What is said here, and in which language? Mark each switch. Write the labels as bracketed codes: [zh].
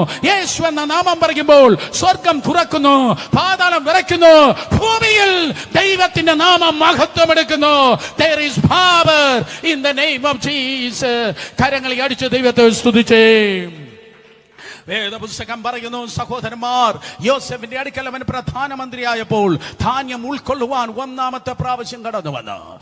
[ml] യേശു എന്ന നാമം പറയുമ്പോൾ സ്വർഗം തുറക്കുന്നു, പാതാളം വിറയ്ക്കുന്നു, ഭൂമിയിൽ ദൈവത്തിന്റെ നാമം മഹത്വമെടുക്കുന്നു. [en] There is power in the name of Jesus. [ml] കരങ്ങളെ അടിച്ച് ദൈവത്തെ സ്തുതിച്ചേ. വേദപുസ്തകം പറയുന്നു, സഹോദരന്മാർ യോസെഫിന്റെ അടുക്കൽ അവൻ പ്രധാനമന്ത്രിയായപ്പോൾ ധാന്യം ഉൾക്കൊള്ളുവാൻ ഒന്നാമത്തെ പ്രാവശ്യം കടന്നു വന്നു.